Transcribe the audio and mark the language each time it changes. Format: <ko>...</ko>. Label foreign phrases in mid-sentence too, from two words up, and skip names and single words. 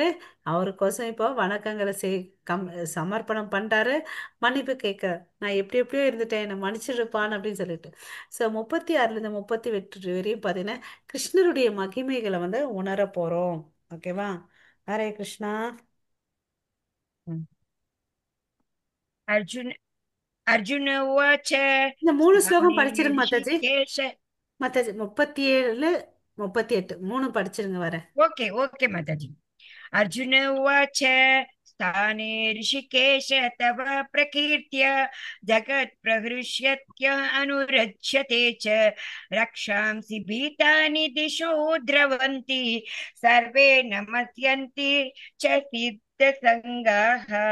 <ta>அவருக்கோசம் இப்போ வணக்கங்களை கம் சமர்ப்பணம் பண்றாரு. மன்னிப்பு கேட்கிறார். நான் எப்படி எப்படியோ இருந்துட்டேன், என்னை மன்னிச்சிருப்பான் அப்படின்னு சொல்லிட்டு. ஸோ 36ல இருந்து 38 வரையும் பாத்தீங்கன்னா கிருஷ்ணருடைய மகிமைகளை வந்து உணர போறோம். ஓகேவா? ஹரே கிருஷ்ணா.</ta> <sa>अर्जुन अर्जुन उवाच</sa> <ta>இந்த 3 ஸ்லோகம்</ta> <sa>स्थाने</sa> <ta>படிச்சிருங்க மாதாஜி.</ta> <sa>ऋषिकेश</sa> <ta>மாதாஜி 37, 38 மூணு படிச்சிருங்க வரேன்.</ta> <en>okay okay माताजी।</en> <sa>अर्जुन उवाच स्थाने ऋषिकेश तव प्रकीर्त्य जगत्प्रहृष्यत्य अनुरज्यते च रक्षांसि भीतानि दिशो द्रवन्ति सर्वे नमस्यन्ति च सिद्धसङ्गाः।</sa>